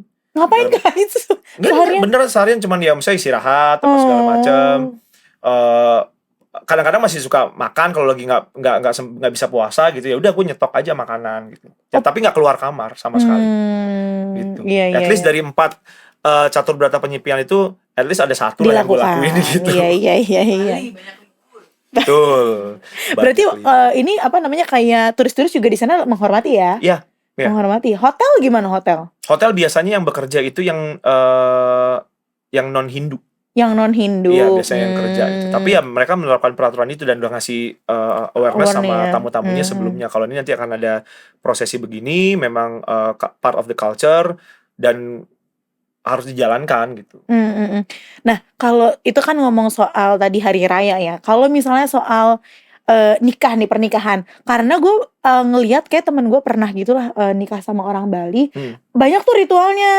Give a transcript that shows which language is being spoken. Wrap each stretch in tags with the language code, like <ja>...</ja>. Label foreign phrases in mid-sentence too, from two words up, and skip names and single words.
<id>Ngapain guys? Nggak, beneran seharian cuman ya misalnya istirahat apa segala macem. Kadang-kadang masih suka makan kalau lagi nggak bisa puasa gitu, ya udah gue nyetok aja makanan gitu ya, tapi nggak keluar kamar sama sekali gitu.</id> <en>At least</en> <id>dari 4 catur berata penyepian itu</id> <en>at least</en> <id>ada satu lah yang gue lakuin gitu. Iya. Betul. Berarti ini apa namanya, kayak turis-turis juga di sana menghormati ya? Iya. Menghormati. Hotel gimana hotel? Hotel biasanya yang bekerja itu yang non Hindu. Yang non Hindu. Iya, biasanya yang kerja itu. Tapi ya mereka menerapkan peraturan itu dan udah ngasih awareness sama tamu-tamunya sebelumnya. Kalau ini nanti akan ada prosesi begini, memang</id> <en>part of the culture</en> <id>dan harus dijalankan gitu. Nah, kalau itu kan ngomong soal tadi hari raya ya. Kalau misalnya soal nikah nih, pernikahan. Karena gue ngelihat kayak temen gue pernah gitu lah nikah sama orang Bali. Banyak tuh ritualnya.</id>